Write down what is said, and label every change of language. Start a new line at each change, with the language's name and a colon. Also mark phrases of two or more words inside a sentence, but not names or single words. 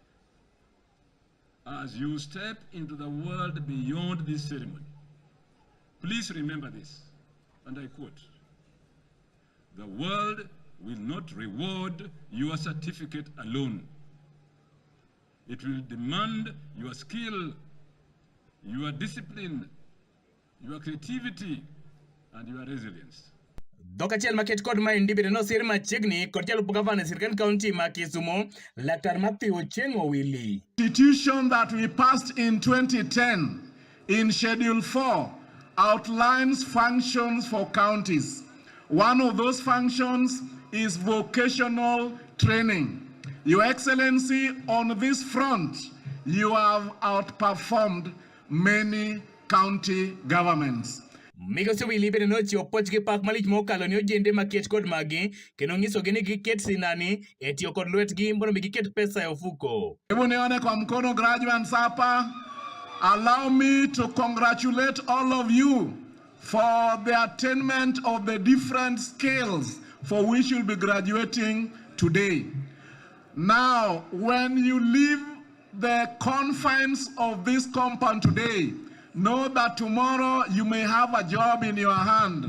English: As you step into the world beyond this ceremony, please remember this, and I quote: "The world will not reward your certificate alone. It will demand your skill, your discipline, your creativity, and your resilience."
Luo (Kenya and Tanzania): Dhok achiel maket kod maendi bende nosir machiegni kod jalup gavana sirkand kaunti ma Kisumu, Laktar Achieng Owili.
English: Constitution that we passed in 2010 in Schedule 4 outlines functions for counties. One of those functions is vocational training. Your Excellency, on this front, you have outperformed many county governments.
Luo (Kenya and Tanzania): Migosi Owili bende nochiwo puoch gi pak malich mokalo ne ojende maket kod magi kendo nyisogi ni giket sinani e tiyo kod lwetgi mondo giket pesa e ofuko.
Swahili: Hebu nione kwa mkono graduates hapa.
English: Allow me to congratulate all of you for the attainment of the different skills for which you'll be graduating today. Now, when you leave the confines of this compound today, know that tomorrow you may have a job in your hand.